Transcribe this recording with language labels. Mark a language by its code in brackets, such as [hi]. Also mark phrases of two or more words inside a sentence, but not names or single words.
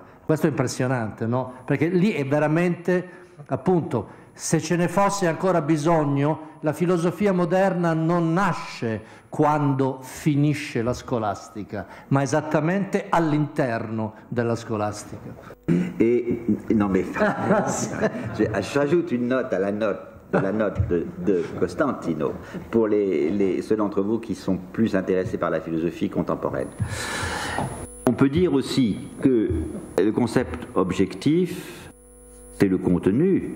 [it] Questo è impressionante, no? Perché lì è veramente, appunto, se ce ne fosse ancora bisogno, la filosofia moderna non nasce quando finisce la scolastica, ma esattamente all'interno della scolastica. [fr] Non mais j'ajoute une note à la note de Costantino pour ceux d'entre vous qui sont plus intéressés par la philosophie contemporaine. On peut dire aussi que le concept objectif, c'est le contenu.